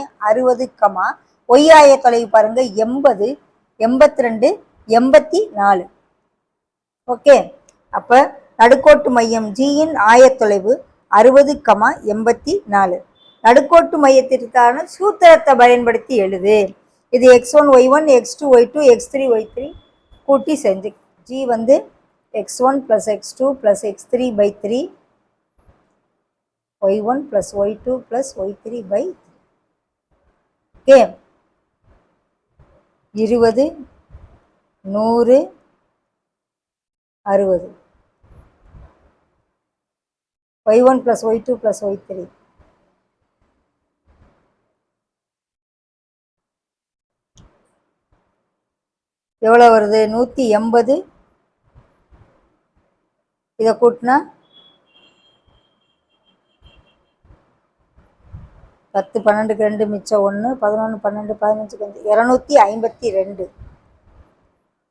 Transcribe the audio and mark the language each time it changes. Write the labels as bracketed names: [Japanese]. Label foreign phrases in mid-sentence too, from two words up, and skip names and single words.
[Tamil] 60, ஒய் ஆயத்தொலைவு பாருங்க 80 82 84. ஓகே, அப்ப நடுக்கோட்டு மையம் ஜியின் ஆயத்தொலைவு 60, 84. நடுக்கோட்டு மையத்திற்கான சூத்திரத்தை பயன்படுத்தி எழுது. இது x1 y1, x2 y2, x3 y3 கூட்டி செஞ்சு ஜி வந்து x1 + x2 + x3/3, y1 + y2 + y3/3. ஓகே, 20 100 60, y1 + y2 + y3. எவ்வளோ வருது? 180. இதை கூட்டினா 10 12க்கு 2 மிச்சம் 1, 11 12 15 252.